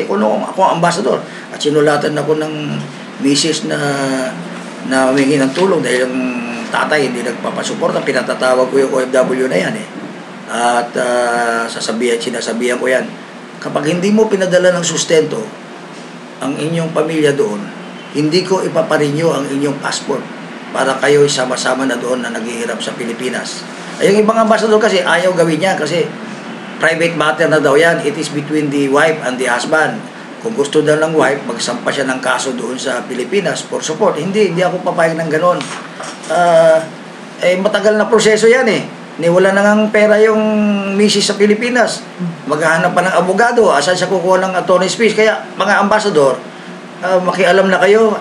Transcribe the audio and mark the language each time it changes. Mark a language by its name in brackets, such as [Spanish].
[Filipino] Kung ako ang ambassador at sinulatan ako ng misis na humingi ng tulong dahil yung tatay hindi nagpapasuporta, pinatatawag ko yung OFW na yan at sinasabihan ko yan, kapag hindi mo pinadala ng sustento ang inyong pamilya doon, hindi ko ipaparenew ang inyong passport para kayo sama-sama na doon na naghihirap sa Pilipinas. Yung ibang ambassador kasi ayaw gawin niya kasi private matter na daw yan. [English] It is between the wife and the husband. [Filipino] Kung gusto daw ng wife, magsampa siya ng kaso doon sa Pilipinas [English] for support. [Filipino] Hindi ako papayag ng ganon. Matagal na proseso yan Wala na ngang pera yung misis sa Pilipinas. Maghahanap pa ng abogado. Asan siya kukuha ng attorney's fees? Kaya mga ambassador, makialam na kayo.